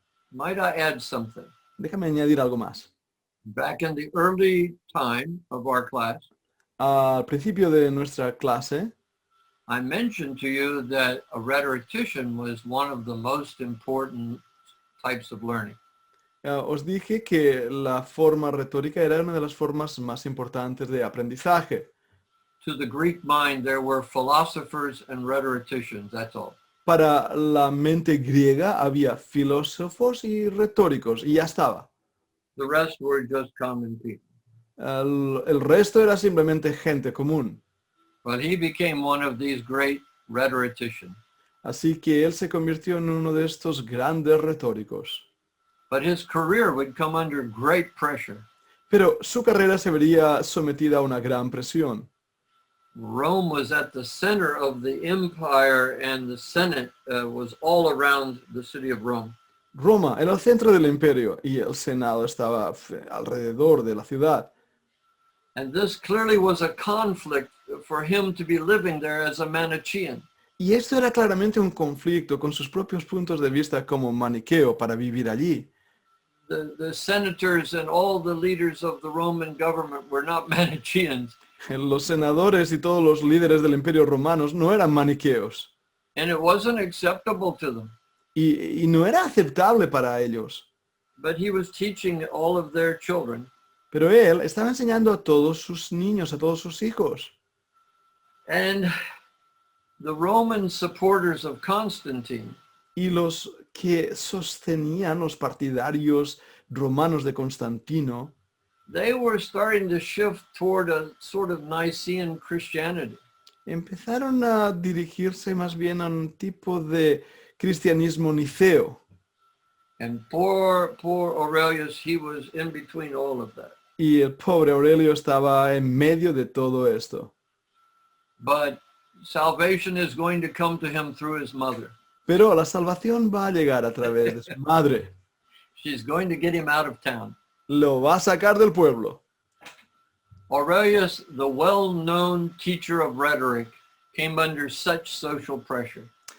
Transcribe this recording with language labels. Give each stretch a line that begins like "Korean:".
English: Might I add something?
Spanish: Déjame añadir algo más.
English: Back in the early time of our class,
Spanish: Al principio de nuestra clase,
English: I mentioned to you that a rhetorician was one of the most important types of learning.
Spanish: os dije que la forma retórica era una de las formas más importantes de aprendizaje.
English: To the Greek mind, there were philosophers and rhetoricians, that's all.
Spanish: Para la mente griega había filósofos y retóricos y ya estaba.
English: The rest were just common people.
Spanish: El resto era simplemente gente común.
English: But he became one of these great rhetoricians.
Spanish: Así que él se convirtió en uno de estos grandes retóricos.
English: But his career would come under great pressure.
Spanish: Pero su carrera se vería sometida a una gran presión.
English: Rome was at the center of the empire, and the Senate was all around the city of Rome.
Spanish: Roma era el centro del imperio y el Senado estaba alrededor de la ciudad.
English: And this clearly was a conflict for him to be living there as a Manichaean.
Spanish: Y esto era claramente un conflicto con sus propios puntos de vista como maniqueo para vivir allí.
English: The senators and all the leaders of the Roman government were not Manichaeans.
Spanish: Los senadores y todos los líderes del imperio romanos no eran maniqueos.
English: And it wasn't acceptable to them.
Spanish: Y no era aceptable para ellos.
English: But he was teaching all of their children.
Spanish: Pero él estaba enseñando a todos sus niños, a todos sus hijos.
English: And the Roman supporters of Constantine,
Spanish: Y los que sostenían los partidarios romanos de Constantino,
English: they were starting to shift toward a sort of Nicene Christianity.
Spanish: empezaron a dirigirse más bien a un tipo de cristianismo niceo.
English: And poor Aurelius, he was in between all of that.
Spanish: Y el pobre Aurelio estaba en medio de todo esto.
English: But salvation is going to come to him through his mother.
Spanish: Pero la salvación va a llegar a través de su madre.
English: She's going to get him out of town.
Spanish: Lo va a sacar del pueblo.
English: Aurelius, the well-known teacher of rhetoric, came under such social pressure.